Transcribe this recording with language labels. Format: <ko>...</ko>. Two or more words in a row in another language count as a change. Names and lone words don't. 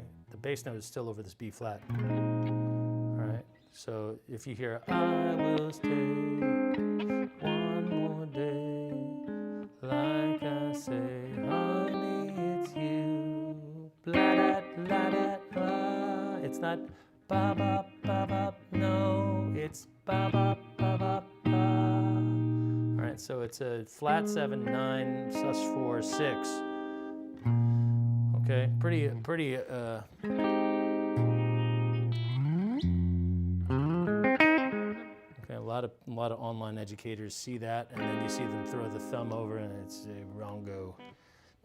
<en>The bass note is still over this B flat. All right, so if you hear, I will stay one more day, like I say, honey, it's you, blah-da-blah-da-blah. It's not ba-ba-ba-ba, no, it's ba-ba-ba-ba-ba. All right, so it's a flat 7, 9, sus4, 6. Okay, pretty. Okay, a lot of online educators see that, and then you see them throw the thumb over, and it's a wrong go.</en>